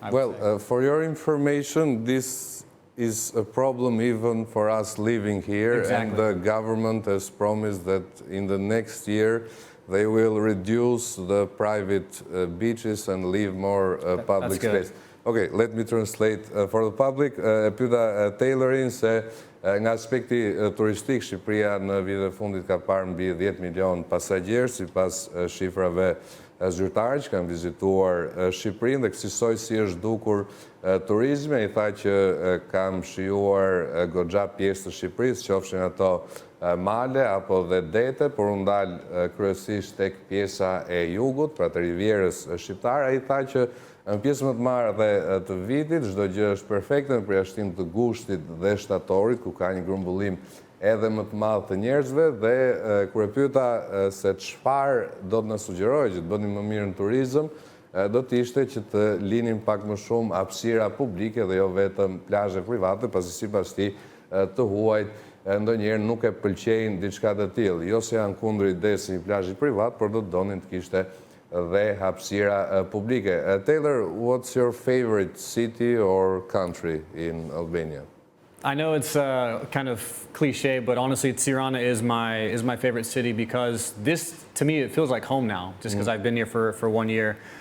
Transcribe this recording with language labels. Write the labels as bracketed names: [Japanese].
[English] Well, for your information, this is a problem even for us living here. Exactly. And the government has promised that in the next year they will reduce the private beaches and leave more public space. Okay, let me translate for the public. [Albanian] Pyeta Taylorin se nga aspekti turistik, Shqipëria në vitet e fundit ka parë mbi 10 milion pasagjerë sipas shifrave zyrtare që kanë vizituar Shqipërinë, dhe kësaj si është dukur turizmi. I tha që kam shijuar goxha pjesë të Shqipërisë, qofshin ato male apo dhe dete, por u ndal kryesisht tek pjesa e jugut, pra të rivierës shqiptare. Ai tha që në pjesën më të madhe të vitit çdo gjë është perfekte, në përjashtim të gushtit dhe shtatorit, ku ka një grumbullim edhe më të madh të njerëzve, dhe kur e pyeta se çfarë do të na sugjerojë që të bënim më mirë në turizëm, do të ishte që të linim pak më shumë hapësira publike dhe jo vetëm plazhe private, pasi sipas tij të huajt ndonjëherë nuk e pëlqejnë diçka të tillë. Jo se janë kundër idesë së një plazhi privat, por do të donin të kishte dhe hapësira publike. [English] Taylor, what's your favorite city or country in Albania? I know it's kind of cliche, but honestly, Tirana is my favorite city because this, to me, it feels like home now, just because I've been here for 1 year.